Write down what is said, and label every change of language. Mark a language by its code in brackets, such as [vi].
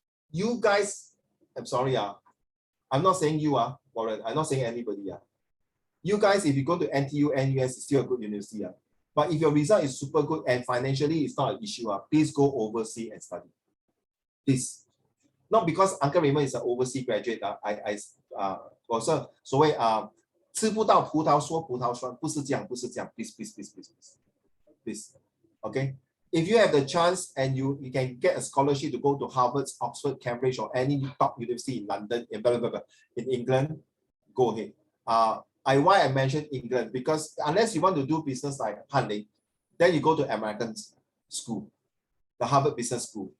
[en] You guys, I'm sorry, I'm not saying you Warren, I'm not saying anybody. You guys, if you go to NTU, NUS, it's still a good university. But if your result is super good and financially it's not an issue, please go overseas and study. Please. Not because Uncle Raymond is an overseas graduate. [zh] I 我是所谓吃不到葡萄说葡萄酸，不是这样，不是这样。 [en] Please. Okay. If you have the chance and you can get a scholarship to go to Harvard, Oxford, Cambridge, or any top university in London, in England, go ahead. Why I mentioned England, because unless you want to do business like Hanley, then you go to American school, the Harvard Business School.